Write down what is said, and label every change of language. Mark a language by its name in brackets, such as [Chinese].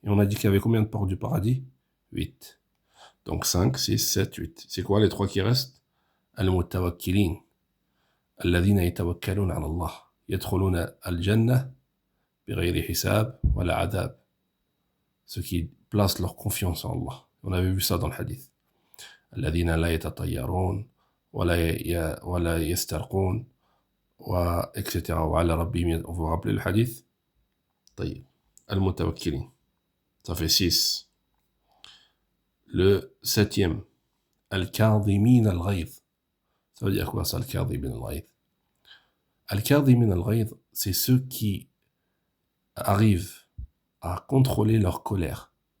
[French] Et on a dit qu'il y avait combien de portes du paradis? 8. Donc, 5, 6, 7, 8. C'est quoi les 3 qui restent? [Arabic] Al-Mutawakkilin. Alladhina yatawakkaluna ala Allah. Yadkhuluna al-Jannah. بغير حساب ولا عذاب. [French] Ceux qui placent leur confiance en Allah. On avait vu ça dans le hadith. [Arabic] الذين لا يتطيرون ولا يسترقون etc. وعلى ربهم. [French] Vous vous rappelez le hadith? طيب. المتوكلين. Ça fait 6. Le 7e. الكاظمين الغيظ. Ça veut dire quoi ça, الكاظمين الغيظ? الكاظمين الغيظ, c'est ceux qui arrivent à contrôler leur colère.